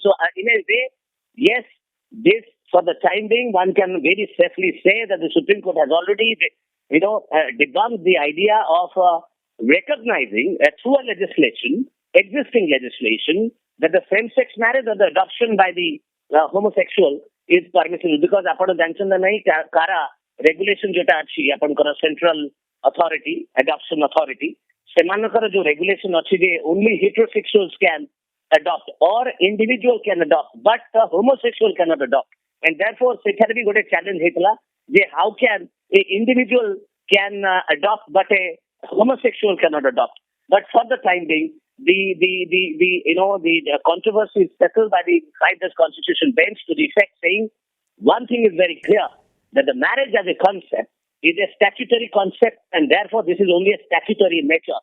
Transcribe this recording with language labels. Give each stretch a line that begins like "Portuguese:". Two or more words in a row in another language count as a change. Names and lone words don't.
English: So in a way, yes, this for the time being, one can very safely say that the Supreme Court has already debunked the idea of recognizing through a existing legislation, that the same-sex marriage or the adoption by the homosexual is permissible, because
Odia: ଆପଣ ଜାଣିଛନ୍ତି ନାହିଁ କାରା ରେଗୁଲେସନ ଯୋଉଟା ଅଛି ଆପଣଙ୍କର
English: central authority adoption authority
Odia: ସେମାନଙ୍କର ଯୋଉ ରେଗୁଲେସନ ଅଛି ଯେ
English: only heterosexuals can adopt or individual can adopt, but the homosexual cannot adopt, and therefore
Odia: ସେଠାରେ ବି ଗୋଟେ ଚ୍ୟାଲେଞ୍ଜ ହେଇଥିଲା ଯେ
English: how can a individual can adopt but a homosexual cannot adopt. But for the time being, the controversy is settled by the 5th Constitution bench to the effect saying one thing is very clear, that the marriage as a concept is a statutory concept, and therefore this is only a statutory nature.